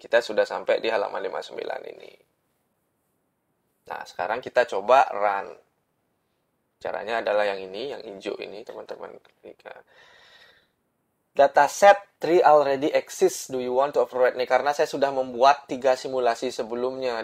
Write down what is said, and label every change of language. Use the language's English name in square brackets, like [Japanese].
[Indonesian] Kita sudah sampai di halaman 59 ini. Nah, sekarang kita coba run. Caranya adalah yang ini, yang hijau ini, teman-teman. [English] Dataset 3 already exists. Do you want to override? [Indonesian] Nih, karena saya sudah membuat 3 simulasi sebelumnya.